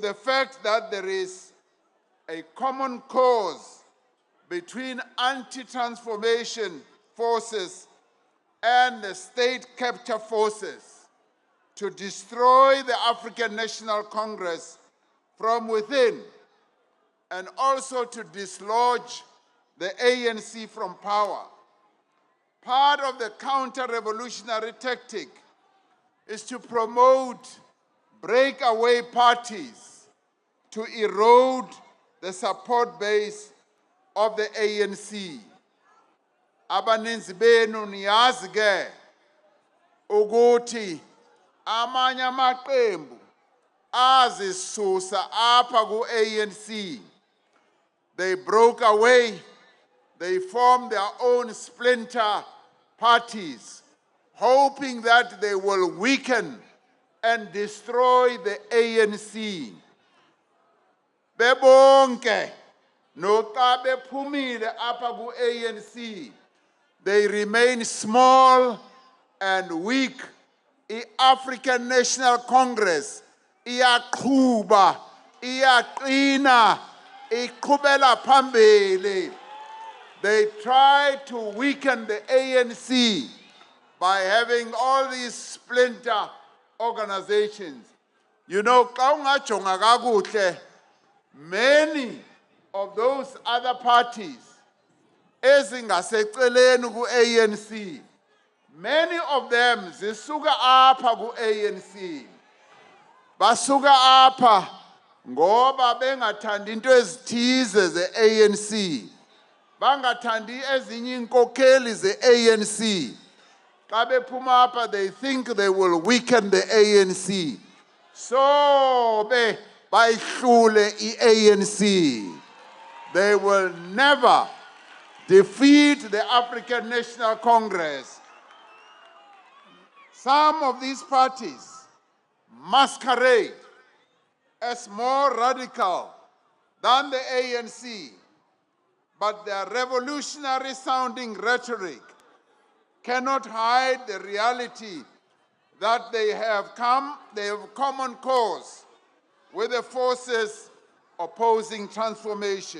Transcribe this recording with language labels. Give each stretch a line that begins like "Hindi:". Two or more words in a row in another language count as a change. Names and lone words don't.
English: the fact that there is a common cause between anti-transformation forces and the state capture forces to destroy the African National Congress from within and also to dislodge the ANC from power. Part of the counter-revolutionary tactic is to promote breakaway parties to erode the support base of the ANC.
Xhosa: Abaninzi benu niyazi ke ukuthi amanye amaqembu azisusa apha ku-ANC.
English: They broke away, they formed their own splinter parties, hoping that they will weaken and destroy the ANC.
Xhosa: Bebonke noxa bephumile apha ku-ANC,
English: they remain small and weak.
Xhosa: I-African National Congress iyaqhuba, iyaqina, iqhubela phambili.
English: They try to weaken the ANC by having all these splinter organizations. You know,
Xhosa: xa ungajonga kakuhle,
English: many of those other parties
Xhosa: ezingaseceleni ku-ANC,
English: many of them
Xhosa: zisuka apha ku-ANC. Basuka apha ngoba bengathandi into ezithize ze-ANC. Bangathandi ezinye inkokheli ze-ANC. Xa bephuma apha,
English: they think they will weaken the ANC.
Xhosa: So bayihlule i-ANC.
English: They will never defeat the African National Congress. Some of these parties masquerade as more radical than the ANC, but their revolutionary sounding rhetoric cannot hide the reality that they have common cause with the forces opposing transformation.